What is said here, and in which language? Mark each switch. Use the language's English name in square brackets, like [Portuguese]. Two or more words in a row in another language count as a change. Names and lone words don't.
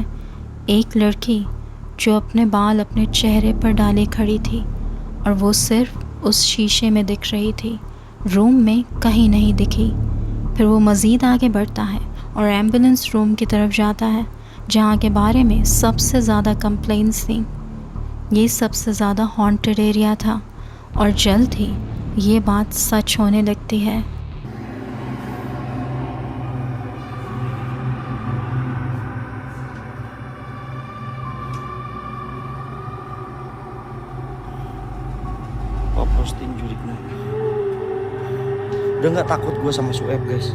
[Hindi] एक लड़की जो अपने बाल अपने चेहरे पर डाले खड़ी थी और वो सिर्फ उस शीशे में दिख रही थी, रूम में कहीं नहीं दिखी। फिर वो मज़ीद आगे बढ़ता है और [English] ambulance room [Hindi] की तरफ जाता है, जहाँ के बारे में सबसे ज़्यादा कंप्लेंट्स थी। ये सबसे ज़्यादा [English] haunted area [Hindi] था और जल्द ही ये बात सच होने लगती है। [Indonesian] Posting juriknya. Udah nggak takut gue sama Sueb, guys.